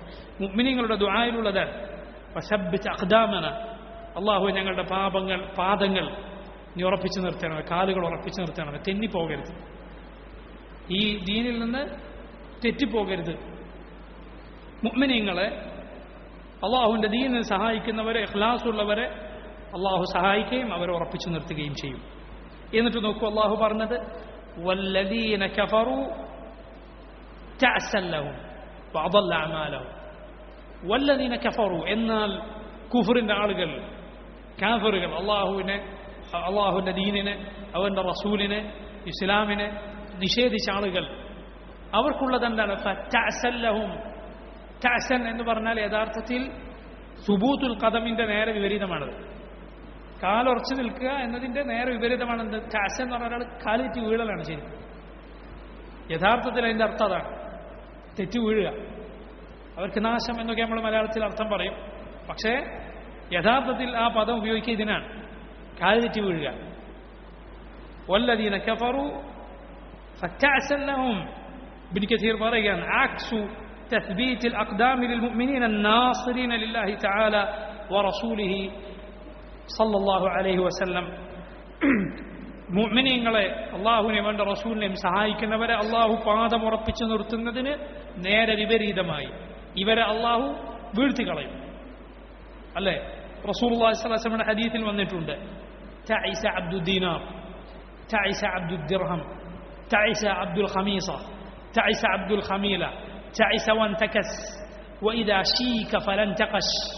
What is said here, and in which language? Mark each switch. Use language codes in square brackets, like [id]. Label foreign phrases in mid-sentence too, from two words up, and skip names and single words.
[ml] മുഅ്മിനീങ്ങളുടെ ദുആയിലുള്ളതാണ് [ar] وثبت أقدامنا, [ml] അള്ളാഹു ഞങ്ങളുടെ പാദങ്ങൾ നീ ഉറപ്പിച്ചു നിർത്തണം, കാലുകൾ ഉറപ്പിച്ചു നിർത്തണം, തെന്നിപ്പോകരുത്, ഈ ദീനിൽ നിന്ന് തെറ്റിപ്പോകരുത്. മുഅ്മിനീങ്ങളെ, അള്ളാഹുവിന്റെ ദീനിനെ സഹായിക്കുന്നവരെ, ഇഖ്ലാസുള്ളവരെ അള്ളാഹു സഹായിക്കുകയും അവരെ ഉറപ്പിച്ചു നിർത്തുകയും ചെയ്യും. എന്നിട്ട് നോക്കൂ, അള്ളാഹു പറഞ്ഞത് [ar] والذين كفروا تعسا لهم وأضل أعمالهم والذين كفروا [ml] എന്നാൽ കുഫറിന്റെ ആളുകൾ കാഫിറുകൾ അള്ളാഹുവിന്റെ ദീനിനെ അവന്റെ റസൂലിനെ ഇസ്ലാമിനെ നിഷേധിച്ച ആളുകൾ അവർക്കുള്ളത് എന്താണ് [ar] فتعسا لهم [ml] തഅസൻ എന്ന് പറഞ്ഞാൽ യഥാർത്ഥത്തിൽ [ar] ثبوت القدم [ml] നേരെ വിപരീതമാണത് കാലുറച്ചു നിൽക്കുക എന്നതിന്റെ നേരെ വിപരീതമാണ് എന്ത് തഅസൻ എന്ന് പറഞ്ഞാൽ കാലിറ്റി വീഴലാണ് ശരി യഥാർത്ഥത്തിൽ അതിന്റെ അർത്ഥം അതാണ് തെറ്റി വീഴുക അവർക്ക് നാശം എന്നൊക്കെ നമ്മൾ മലയാളത്തിൽ അർത്ഥം പറയും പക്ഷേ യഥാർത്ഥത്തിൽ ആ പദം ഉപയോഗിക്കുക ഇതിനാണ് കാലിറ്റി വീഴുക [ar] والذين كفروا فتعسا لهم ابن كثير പറയുകയാണ് عكس تثبيت الأقدام للمؤمنين الناصرين لله تعالى ورسوله صلى الله عليه وسلم [ml] മുഅ്മിനീങ്ങളെ അല്ലാഹുവിനെയും അവന്റെ റസൂലിനെയും സഹായിക്കുന്നവരെ അല്ലാഹു പാദം ഉറപ്പിച്ചു നിർത്തുന്നതിന് നേരെ വിപരീതമായി ഇവരെ അല്ലാഹു വീഴ്ത്തി കളയും അല്ലേ [ar] رسول الله صلى الله عليه وسلم [ml] ഹദീസിൽ വന്നിട്ടുണ്ട് [ar] تعس عبد الدينار تعس عبد الدرهم تعس عبد الخميصة تعس عبد الخميلة تعس وانتكس وإذا شيك فلا انتقش